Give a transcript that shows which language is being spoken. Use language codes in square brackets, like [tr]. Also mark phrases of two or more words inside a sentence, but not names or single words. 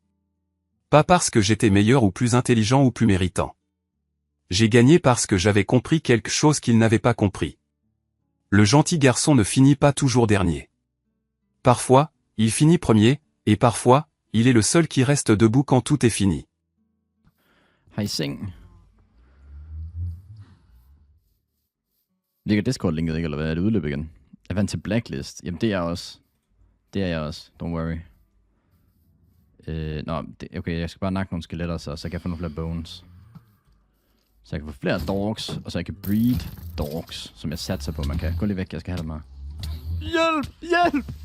[fr] Pas parce que j'étais meilleur ou plus intelligent ou plus méritant. J'ai gagné parce que j'avais compris quelque chose qu'il n'avait pas compris. Le gentil garçon ne finit pas toujours dernier. Parfois, il finit premier, et parfois, il est le seul qui reste debout quand tout est fini. [da] Har I seng? Ligger Discord-linket ikke, eller hvad? Er det udløb igen? Jeg vandt til Blacklist. Jamen, det er jeg også. Det er jeg også. [en] Don't worry. [da] Okay, jeg skal bare nakke nogle skeletter, så kan jeg få nogle flere bones. Så jeg kan få flere dogs, og så jeg kan [en] breed dogs, [da] som jeg satser på, man kan. Gå lige væk, jeg skal have det med. Hjælp! Hjælp!